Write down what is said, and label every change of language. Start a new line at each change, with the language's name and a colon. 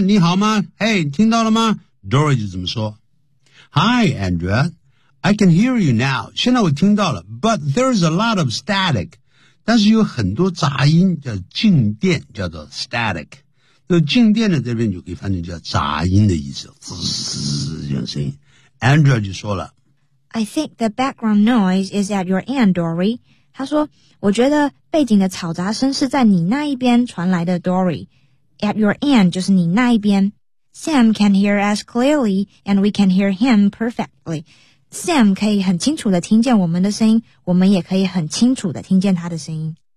Chinese: 你好吗？嘿、hey, ，听到了吗 ？Dory 就怎么说 ？
English: Hi, Andrea. I can hear you now.
Chinese: 现在我听到了
English: ,but there's a lot of static.
Chinese: 但是有很多杂音叫静电叫做 static. 那静电的这边就可以翻译叫杂音的意思滋滋滋这样声音。 Andrea 就说了
English: I think the background noise is at your end, Dory.
Chinese: 他说我觉得背景的吵杂声是在你那一边传来的 Dory.
English: At your end
Chinese: 就是你那一边。
English: Sam can hear us clearly, and we can hear him perfectly.
Chinese: Sam 可以很清楚地听见我们的声音，我们也可以很清楚地听见他的声音。